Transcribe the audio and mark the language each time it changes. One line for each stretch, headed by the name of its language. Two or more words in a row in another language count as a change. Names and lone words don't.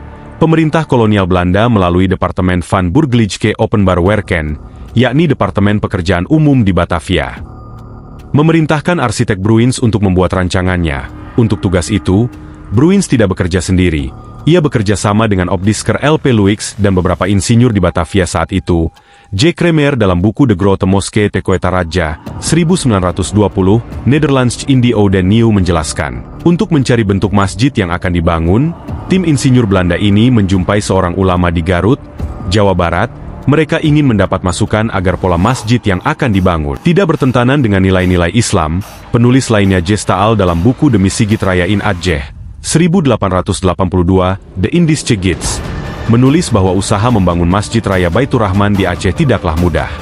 Indonesian: Pemerintah kolonial Belanda melalui Departemen van Burgerlijke Openbare Werken, yakni Departemen Pekerjaan Umum di Batavia, memerintahkan arsitek Bruins untuk membuat rancangannya. Untuk tugas itu, Bruins tidak bekerja sendiri. Ia bekerja sama dengan Opdisker LP Luix dan beberapa insinyur di Batavia saat itu. J. Kremer dalam buku De Grote Moskee te Koeta Raja, 1920, Nederlands in the Oude Nieuw menjelaskan, untuk mencari bentuk masjid yang akan dibangun, tim insinyur Belanda ini menjumpai seorang ulama di Garut, Jawa Barat. Mereka ingin mendapat masukan agar pola masjid yang akan dibangun tidak bertentangan dengan nilai-nilai Islam. Penulis lainnya Gestaal dalam buku Demi Sigit Raya in Aceh, 1882, The Indische Gids, menulis bahwa usaha membangun Masjid Raya Baitur Rahman di Aceh tidaklah mudah.